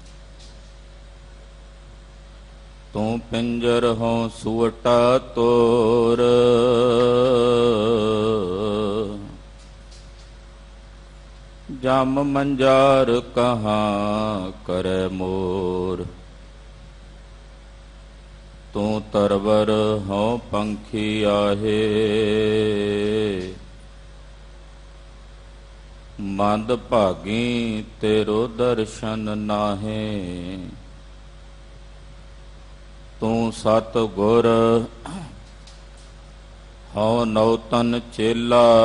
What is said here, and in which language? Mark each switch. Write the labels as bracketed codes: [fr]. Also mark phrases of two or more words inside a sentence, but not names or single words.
[hi] तू पिंजर हो सुवटा तोर, जम मंजार कहाँ करे मोर। [pa] ਤੂੰ ਤਰਵਰ ਹਉ ਪੰਖੀ ਆਹੇ। ਮੰਦ ਭਾਗੀ ਤੇਰੋ ਦਰਸ਼ਨ ਨਾਹੇ। ਤੂੰ ਸਤ ਗੁਰ ਹਉ ਨੌਤਨ ਚੇਲਾ।